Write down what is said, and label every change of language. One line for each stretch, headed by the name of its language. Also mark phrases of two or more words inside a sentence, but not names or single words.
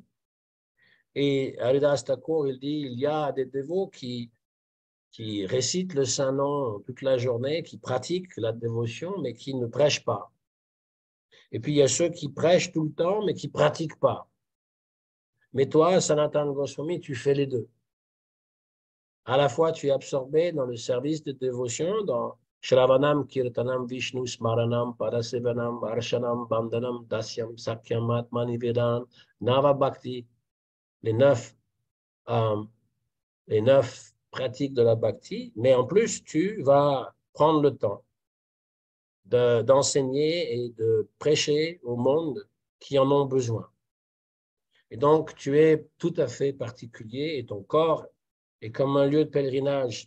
French: Et Haridas Thakur, il dit, il y a des dévots qui récitent le Saint-Nom toute la journée, qui pratiquent la dévotion, mais qui ne prêchent pas. Et puis, il y a ceux qui prêchent tout le temps, mais qui ne pratiquent pas. Mais toi, Sanatana Goswami, tu fais les deux. À la fois, tu es absorbé dans le service de dévotion, dans
Sanskrit: श्रवणं कीर्तनं विष्णु स्मरणं पादसेवनं अर्चनं वन्दनं दास्यं सख्यं आत्मनिवेदन नव भक्ति,
French: les neuf, euh, les neuf pratiques de la Bhakti. Mais en plus, tu vas prendre le temps d'enseigner et de prêcher au monde qui en ont besoin. Et donc, tu es tout à fait particulier et ton corps est comme un lieu de pèlerinage.